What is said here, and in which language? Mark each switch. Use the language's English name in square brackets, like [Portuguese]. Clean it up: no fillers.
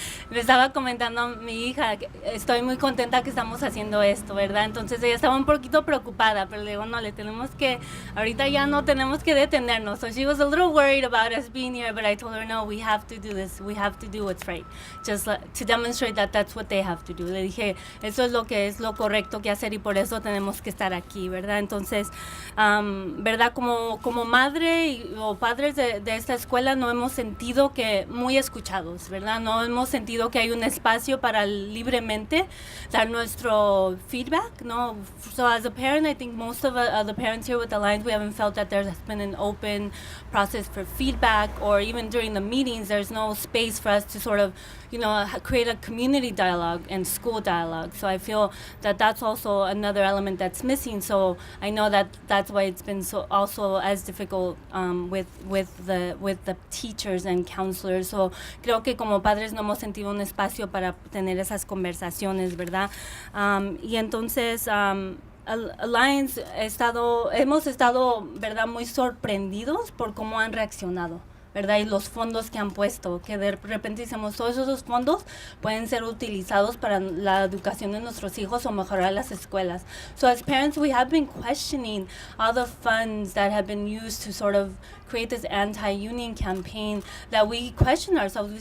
[Spanish] Le estaba comentando a mi hija, estoy muy contenta que estamos haciendo esto, ¿verdad? Entonces ella estaba un poquito preocupada, pero le digo, no, ahorita ya no tenemos que detenernos. [English] So she was a little worried about us being here, but I told her, no, we have to do this. We have to do what's right. Just to demonstrate that that's what they have to do. [Spanish] Le dije, eso es lo que es lo correcto que hacer y por eso tenemos que estar aquí, ¿verdad? Entonces, ¿verdad? Como madre o padres de esta escuela no hemos sentido que muy escuchados, ¿verdad? No hemos sentido que hay un espacio para libremente dar nuestro feedback, ¿no? [English] So as a parent, I think most of the parents here with Alliance, we haven't felt that there has been an open process for feedback, or even during the meetings, there's no space for us to sort of, create a community dialogue and school dialogue. So I feel that that's also another element that's missing. So I know that that's why it's been so also as difficult with the teachers and counselors. [Spanish] So creo que como padres no hemos sentido un espacio para tener esas conversaciones, ¿verdad? Y entonces Alliance hemos estado, ¿verdad?, muy sorprendidos por cómo han reaccionado, ¿verdad? Y los fondos que han puesto, que de repente decimos, todos esos fondos pueden ser utilizados para la educación de nuestros hijos o mejorar las escuelas. [English] So as parents, we have been questioning all the funds that have been used to sort of create this anti-union campaign, that we question ourselves.